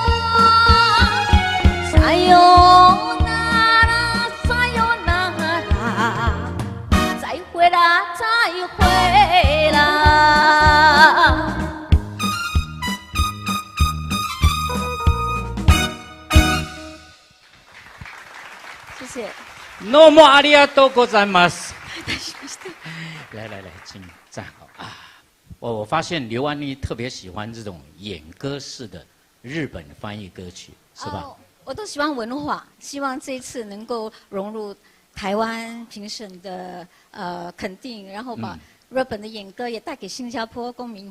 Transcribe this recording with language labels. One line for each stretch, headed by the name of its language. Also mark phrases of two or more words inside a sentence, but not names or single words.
Chinese: 哎呦啦啦，哎呦啦啦，再会啦，再会啦。谢谢。
Japanese: どうもありがとうございます。
Chinese: 来，请站好啊！我发现刘安妮特别喜欢这种演歌式的日本翻译歌曲，是吧？我都喜欢文化，希望这一次能够融入台湾评审的肯定，然后把日本的演歌也带给新加坡公民。